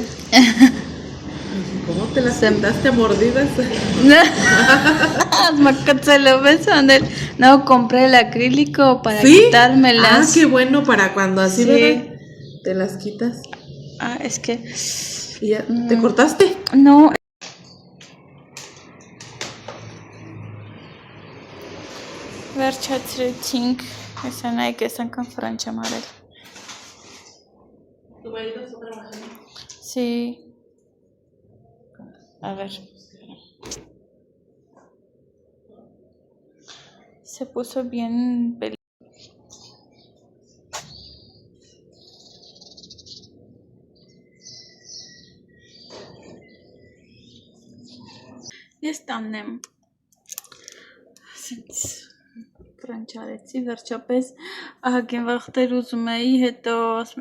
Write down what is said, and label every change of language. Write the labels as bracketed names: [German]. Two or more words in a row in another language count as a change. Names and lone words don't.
[Spanish] ¿Cómo te las sentaste a mordidas? No, compré el acrílico para ¿Sí? quitármelas. Ah, qué bueno para cuando así, Sí. ¿verdad? Te las quitas. Ah, es que... ¿Y ya? ¿Te cortaste? No. [Armenian] Վերջացրեցինք, հեսա նայք ես անգամ ֆրանչ եմ արել։ [Spanish] ¿Tu marido está trabajando? Sí. A ver. Se puso bien peludo. [Armenian] Ես տանեմ։ Ասենց ֆրանչ արեցի, վերջապես ահագին վախտեր ուզում էի, հետո ասում